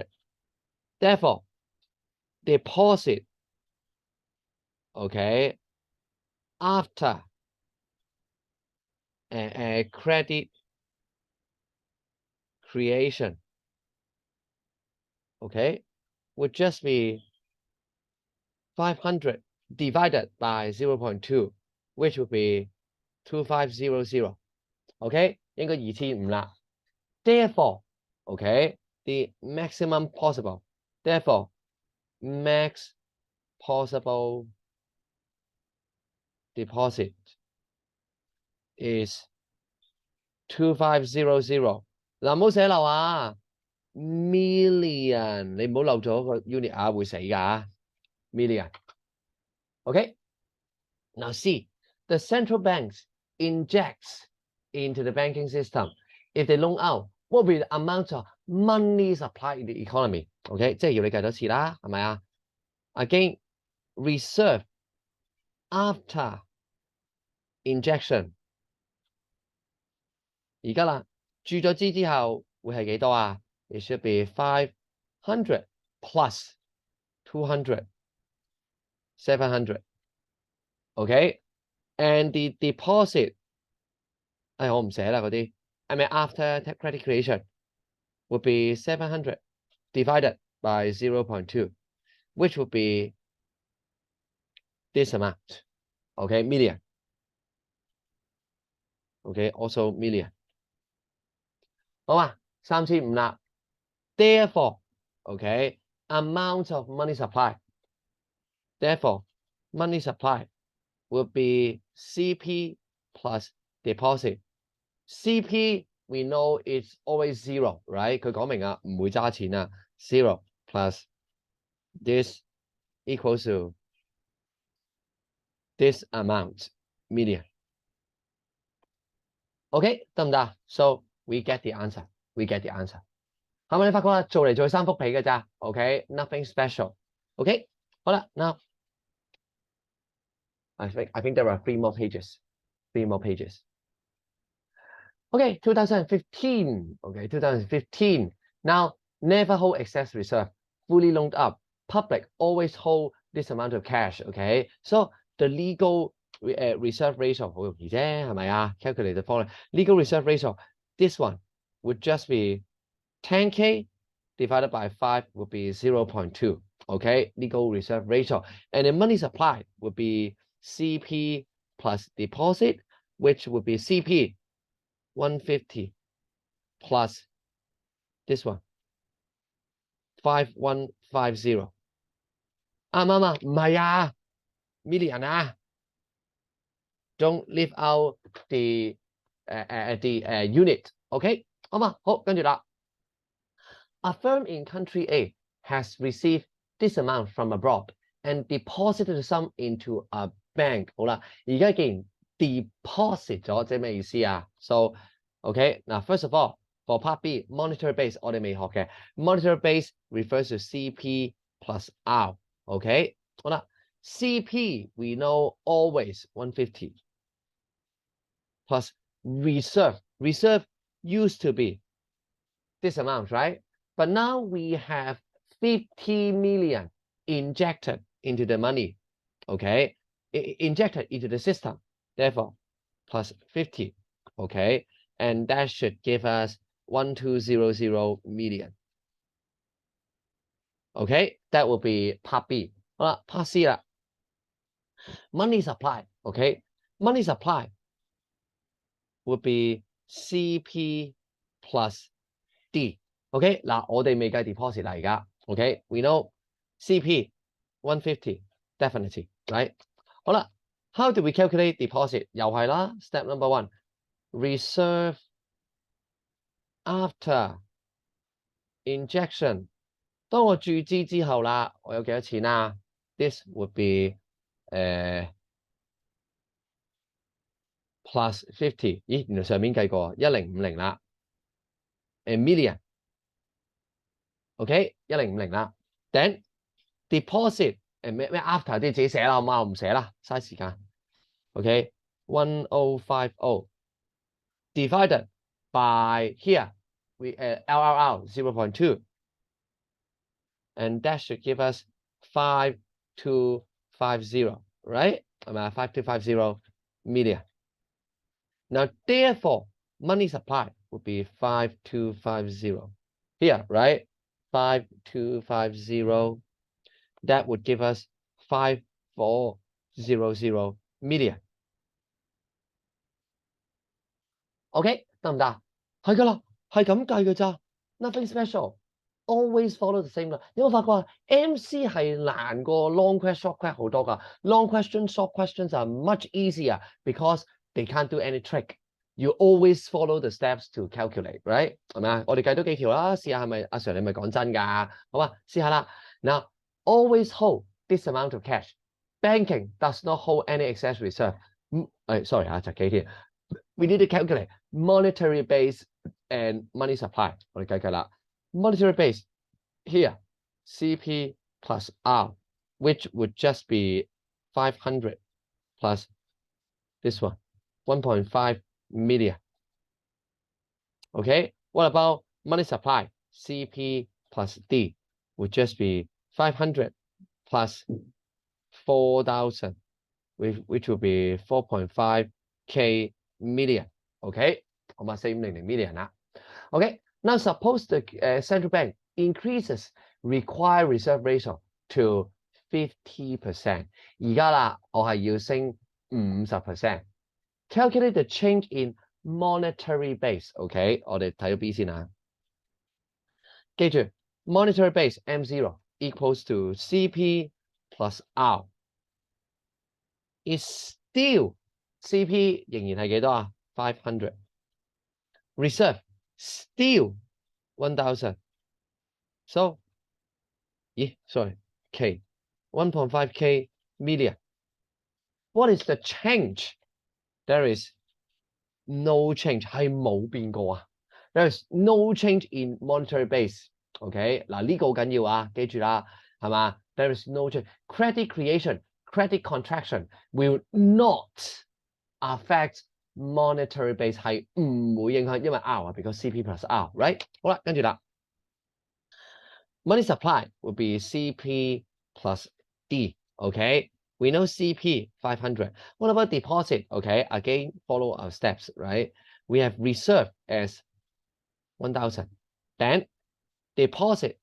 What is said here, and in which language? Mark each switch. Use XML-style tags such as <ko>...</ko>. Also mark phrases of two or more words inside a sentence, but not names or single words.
<en>Therefore, deposit, okay, after credit creation, okay, would just be 500 divided by 0.2, which would be 2500. Okay,</en> <yue>應該2500 啦。</yue> <en>Therefore, okay, the maximum possible. Therefore, max possible deposit is 2500。</en> <yue>嗱，唔好寫漏啊 ，million， 你唔好漏咗個 unit 啊，會死㗎 million。Okay.</yue> <en>Now see, the central banks injects into the banking system. If they loan out, what will be the amount of money supply in the economy?</en> <yue>Okay， 即係要你計多次啦，係咪啊 ？</yue> <en>Again, reserve after injection。</en> <yue>而家啦，注咗資之後會係幾多啊？</yue> <en>It should be 500 plus 200, 700. Okay, and the deposit，</en> <yue>我唔寫啦嗰啲。</yue> <en>I mean after credit creation would be 700 divided by 0.2, which would be this amount. Okay, million. Okay, also million. 好嘛，3500 啦。Therefore, okay, amount of money supply. Therefore, money supply would be CP plus deposit. CP we know it's always 0, right?</en> <yue>佢講明啊，唔會揸錢啊。</yue> <en>0 plus this equals to this amount, million. Okay,</en> <yue>得唔得？</yue> <en>So we get the answer. We get the answer.</en> <yue>係咪你發覺啊？做嚟做去3幅皮嘅咋 ？</yue> <en>Okay, nothing special. Okay,</en> <yue>好啦</yue> <en>，now I think there are 3 more pages. 3 more pages. Okay, 2015. Okay, 2015. Now, never hold excess reserve. Fully loaned up. Public always hold this amount of cash. Okay, so the legal reserve ratio</en> <yue>好容易啫，係咪啊</yue> <en>？Calculate the following. Legal reserve ratio. This one would just be 10K divided by 5 would be 0.2. Okay, legal reserve ratio. And the money supply would be CP plus deposit, which would be CP 150 plus this one 5150.</en> <yue>啱唔啱啊？唔係啊 ，million 啊 ，</yue> <en>don't leave out the unit.</en> <yue>OK， 好嘛？好，跟住啦。</yue> <en>A firm in country A has received this amount from abroad and deposited the sum into a bank.</en> <yue>好啦，而家既然 deposit 咗，即係咩意思啊</yue> <en>？So OK， now first of all for part B monetary base</en> <yue>我哋未學嘅</yue> <en>monetary base refers to CP plus R。OK，</en> <yue>好啦</yue> <en>，CP we know always 150 plus reserve. Reserve used to be this amount, right? But now we have 50 million injected into the money, okay? Injected into the system, therefore, plus 50, okay? And that should give us 1200 million. Okay, that will be part B.</en> <yue>好啦</yue> <en>，part C 啦 ，money supply, okay? Money supply would be CP plus D。OK，</en> <yue>嗱，我哋未計 deposit 啦，而家</yue> <en>OK，we know CP 150 definitely right。</en> <yue>好啦</yue> <en>，how do we calculate deposit？</en> <yue>又係啦</yue> <en>，step number 1 reserve after injection。</en> <yue>當我注資之後啦，我有幾多錢啊 ？</yue> <en>This would be plus 50。</en> <yue>咦，原來上面計過1050啦，</yue> <en>million。OK， 1050啦。Then deposit 咩 after</en> <yue>啲自己寫啦，好嘛？我唔寫啦，嘥時間。</yue> <en>OK， 1050 divided by here we LRR 0.2 and that should give us 5250, right?</en> <yue>係咪 5250 million.</yue> <en>Now therefore money supply would be 5250 here, right? 5250, that would give us 5400 million.</en> <yue>OK， 得唔得？係噶啦，係咁計嘅咋 ，</yue> <en>nothing special， always follow the same</en> <yue>啦。有冇發覺啊</yue> <en>？MC</en> <yue>係難過</yue> <en>long question short question</en> <yue>好多噶</yue> <en>，long question short questions are much easier because they can't do any trick. You always follow the steps to calculate, right?</en> <yue>係咪啊？我哋計多幾條啦，試下係咪阿 Sir 你咪講真㗎？好嘛，試下啦。</yue> <en>Now, always hold this amount of cash. Banking does not hold any excess reserve. Sorry 啊，</en> <yue>就幾條。</yue> <en>We need to calculate monetary base and money supply.</en> <yue>我哋計啦。</yue> <en>Monetary base here, CP plus R, which would just be 500 plus this one, 1.5 million. Okay, what about money supply? CP plus D would just be 500 plus 4,000, which will be 4.5K million. Okay,</en> <yue>我咪4,500 million 啦。</yue> <en>Okay, now suppose the central bank increases required reserve ratio to 50%.</en> <yue>而家啦，我係要升 50%。</yue> <en>Calculate the change in monetary base.</en> <yue>OK， 我哋睇到 B 先啊。</yue> <en>記住 monetary base M0 equals to CP plus R. Is still CP</en> <yue>仍然係幾多啊？500.</yue> <en>Reserve still 1,000. So, K, 1.5K million. What is the change? There is no change.</en> <yue>係冇變過啊。</yue> <en>There is no change in monetary base.</en> <yue>OK， 嗱呢個好緊要啊，記住啦，係嘛 ？</yue> <en>There is no change. Credit creation, credit contraction will not affect monetary base</en> <yue>係唔會影響，因為 R 啊</yue> <en>，because CP plus R，right？</en> <yue>好啦，跟住啦。</yue> <en>Money supply will be CP plus D. Okay, we know CP 500. What about deposit? Okay, again follow our steps, right? We have reserve as 1,000. Then deposit.</en>